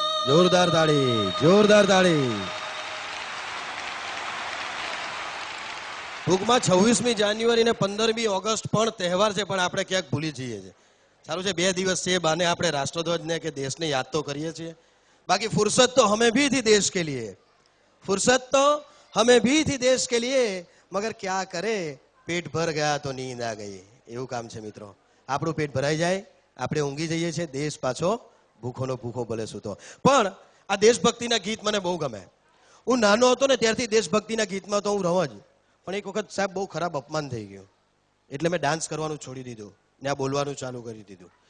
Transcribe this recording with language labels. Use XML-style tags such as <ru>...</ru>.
<gu>જોરદાર તાળી, જોરદાર તાળી. ટૂંકમાં 26મી જાન્યુઆરી ને 15મી ઓગસ્ટ પણ તહેવાર છે, પણ આપણે ક્યાંક ભૂલી જઈએ છીએ. સારું છે 2 દિવસ છે, બાને આપણે રાષ્ટ્રધ્વજને કે દેશને યાદ તો કરીએ છીએ.</gu> <hi>बाकी फुर्सत तो हमें भी थी देश के लिए, फुर्सत तो हमें भी थी देश के लिए, मगर क्या करे पेट भर गया तो नींद आ गई.</hi> <gu>એવું કામ છે મિત્રો. આપણું પેટ ભરાઈ જાય, આપણે ઊંઘી જઈએ છીએ, દેશ પાછો ભૂખોનો ભૂખો ભલે સૂતો. પણ આ દેશભક્તિના ગીત મને બહુ ગમે. હું નાનો હતો ને ત્યારથી દેશભક્તિના ગીતમાં તો હું રહું જ. પણ એક વખત સાહેબ બહુ ખરાબ અપમાન થઈ ગયું, એટલે મેં ડાન્સ કરવાનું છોડી દીધું ને આ બોલવાનું ચાલુ કરી દીધું.</gu>